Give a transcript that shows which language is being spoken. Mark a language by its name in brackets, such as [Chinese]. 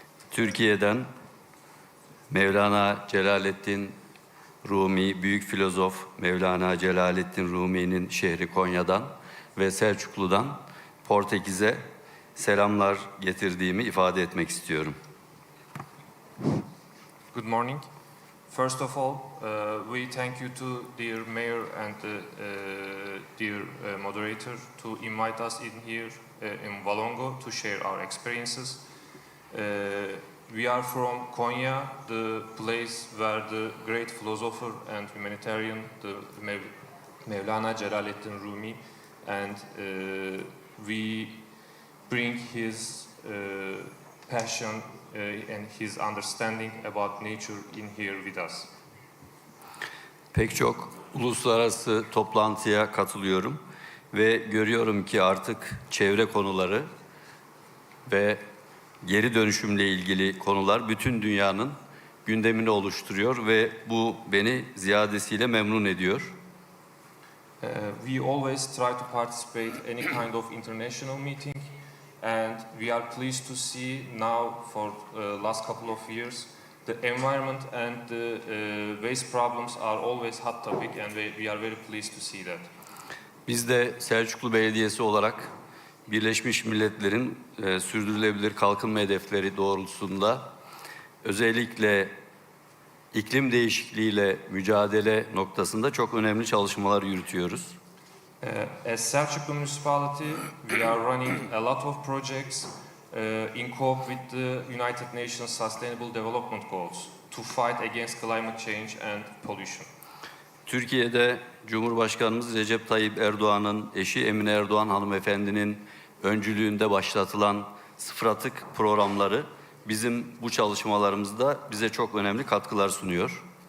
[Turkish] Türkiye'den Mevlana Celaleddin Rumi, büyük filozof Mevlana Celaleddin Rumi'nin şehri Konya'dan ve Selçuklu'dan Portekiz'e selamlar getirdiğimi ifade etmek istiyorum. [English] Good morning. First of all, we thank you to dear Mayor and dear Moderator to invite us in here in Valongo to share our experiences. We are from Konya, the place where the great philosopher and humanitarian, the Mevlana Celaleddin Rumi, and we bring his passion and his understanding about nature in here with us. [Turkish] Pek çok uluslararası toplantıya katılıyorum ve görüyorum ki artık çevre konuları ve geri dönüşümle ilgili konular bütün dünyanın gündemini oluşturuyor ve bu beni ziyadesiyle memnun ediyor. [English] We always try to participate any kind of international meeting. And we are pleased to see now for last couple of years the environment and the waste problems are always hot topic and we are very pleased to see that. [Turkish] Biz de Selçuklu Belediyesi olarak Birleşmiş Milletler'in sürdürülebilir kalkınma hedefleri doğrultusunda özellikle iklim değişikliğiyle mücadele noktasında çok önemli çalışmalar yürütüyoruz. [English] As Selçuklu Municipality, we are running a lot of projects in cope with the United Nations Sustainable Development Goals to fight against climate change and pollution. [Turkish] Türkiye'de Cumhurbaşkanımız Recep Tayyip Erdoğan'ın eşi Emine Erdoğan hanımefendinin öncülüğünde başlatılan sıfır atık programları bizim bu çalışmalarımızda bize çok önemli katkılar sunuyor.